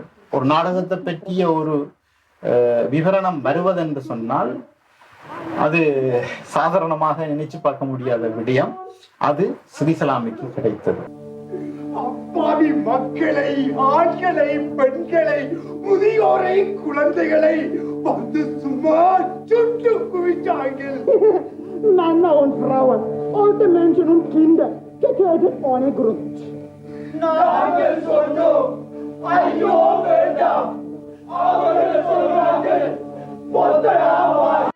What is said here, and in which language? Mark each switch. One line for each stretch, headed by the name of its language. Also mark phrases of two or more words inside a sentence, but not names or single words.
Tamil: ஒரு நாடகத்தை பற்றிய ஒரு விவரணம் வருவதென்று சொன்னால் அது சாதாரணமாக நினைச்சு பார்க்க முடியாத விடயம். அது ஸ்ரீசலாமிக்கு கிடைத்தது. அப்பாவி மக்களை, ஆண்களை, பெண்களை, முதியோரை, குழந்தைகளை வந்து சும்மா சுட்டு குவிச்சாங்க.
German: Männer und Frauen, alte Menschen und Kinder, getötet ohne Grund.
Tamil: நாங்கள் சொன்னோம், ஐயோ வேண்டாம், அவர்கள் சொன்னார்கள், பொத்தராவா.